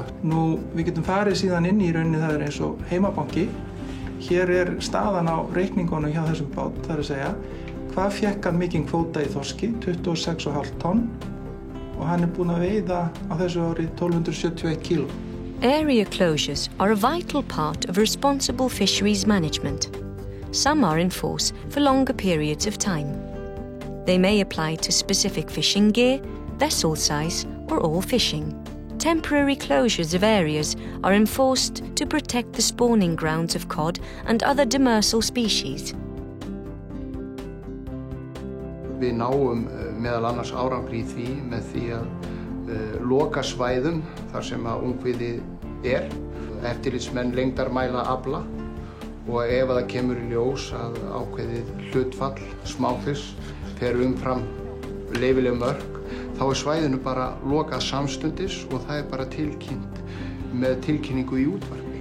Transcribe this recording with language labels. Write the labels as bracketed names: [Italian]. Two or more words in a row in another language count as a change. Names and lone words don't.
[Icelandic] Nú, við getum farið síðan inn í rauninni, það eins og heimabanki. Hér staðan á reikningunum hjá þessum bát, það að segja, hvað fékk hann mikinn kvóta í þorski, 26,5 tonn, og hann búinn að veiða á þessu ári 1271 kíló. [English] Area closures are a vital part of responsible fisheries management. Some are in force for longer periods of time. They may apply to specific fishing gear, vessel size, or all fishing. Temporary closures of areas are enforced to protect the spawning grounds of cod and other demersal species. [Icelandic] Við náum meðal annars árangri í því með því að loka svæðum þar sem að ungviðið eftirlitsmenn lengdarmæla afla og ef það kemur í ljós að ákveðið hlutfall smáfisks fer umfram leyfileg mörk, þá svæðinu bara lokað samstundis og það bara tilkynnt með tilkynningu í útvarpi.